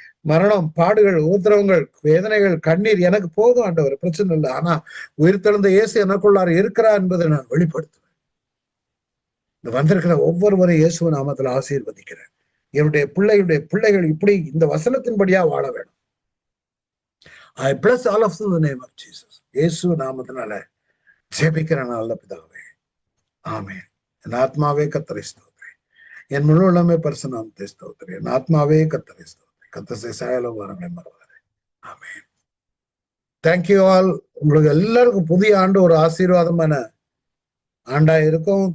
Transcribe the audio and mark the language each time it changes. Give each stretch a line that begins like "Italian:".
Tamil: மரணம், பாடுகள், உபத்திரவங்கள், வேதனைகள், கண்ணீர் எனக்கு போதும் ஆண்டவர், பிரச்சனை இல்லை. ஆனா உயிர்த்தெழுந்த இயேசு எனக்குள்ளார் இருக்கிறார் என்பதை நான் வெளிப்படுத்துவேன். இந்த வந்திருக்கிற ஒவ்வொருவரும் இயேசு நாமத்துல ஆசீர்வதிக்கிறேன். என்னுடைய பிள்ளைகள் இப்படி இந்த வசனத்தின்படியா வாழ வேணும்.
English: I bless all of them in the name of Jesus.
Tamil: இயேசு நாமத்தினால ஜெபிக்கிற நல்ல பிதாவே, ஆமென். என் ஆத்மாவே கர்த்தரை ஸ்தோத்திரி, என் முழு உள்ளமே பரிசுநாமத்தை ஸ்தோத்திரி. என் ஆத்மாவே கர்த்தரை ஸ்தோத்திரி, கர்த்தர் சாயல வரங்களை மறவாதே. ஆமென்.
English: Thank you all.
Tamil: உங்களுக்கு எல்லாருக்கும் புதிய ஆண்டு ஒரு ஆசீர்வாதமான ஆண்டா இருக்கும்.